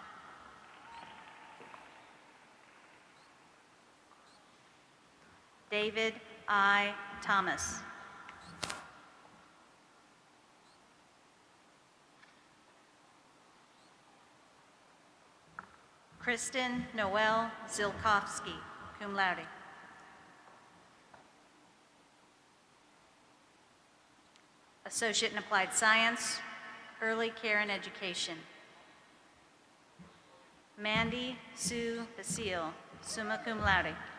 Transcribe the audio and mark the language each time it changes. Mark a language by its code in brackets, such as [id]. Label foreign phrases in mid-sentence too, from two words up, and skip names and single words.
[en] David I. Thomas. Kristen Noel Zilkowski, [la] cum laude. [en] Associate in Applied Science, Early Care and Education. Mandy Sue Basile, [la] summa cum laude.